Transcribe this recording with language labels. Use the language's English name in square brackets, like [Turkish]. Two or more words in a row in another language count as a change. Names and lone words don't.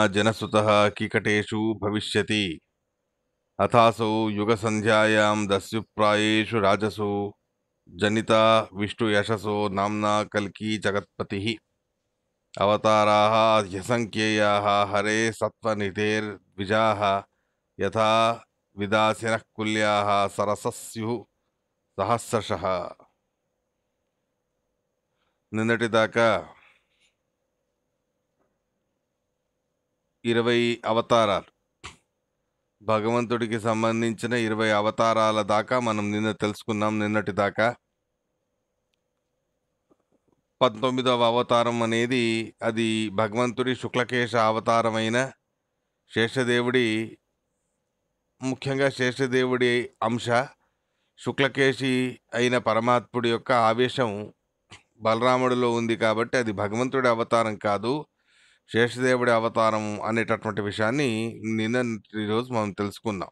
[Sanskrit] जनसुतः कीकटेषु भविष्यति अथासौ युगसन्ध्यायां दस्युप्रायेषु राजसु जनिता विष्णुयशसो नाम्ना कल्की जगत्पतिः अवताराः ह्यसङ्ख्येयाः हरे सत्त्वनिधेर्द्विजाः यथा विदासिनः कुल्याः सरसस्युः सहस्रशः [Telugu] నిన్నటిదాకా 20 అవతారాలు భగవంతుడికి సంబంధించిన 20 అవతారాల దాకా మనం నిన్న తెలుసుకున్నాం. నిన్నటి దాకా 19వ అవతారం అనేది అది భగవంతుడి శుక్లకేశ అవతారమైన శేషదేవుడి, ముఖ్యంగా శేషదేవుడి అంశ శుక్లకేశి అయిన పరమాత్ముడి యొక్క ఆవేశం బలరాముడిలో ఉంది కాబట్టి అది భగవంతుడి అవతారం కాదు, శేషదేవుడి అవతారం అనేటటువంటి విషయాన్ని నిన్న ఈరోజు మనం తెలుసుకున్నాం.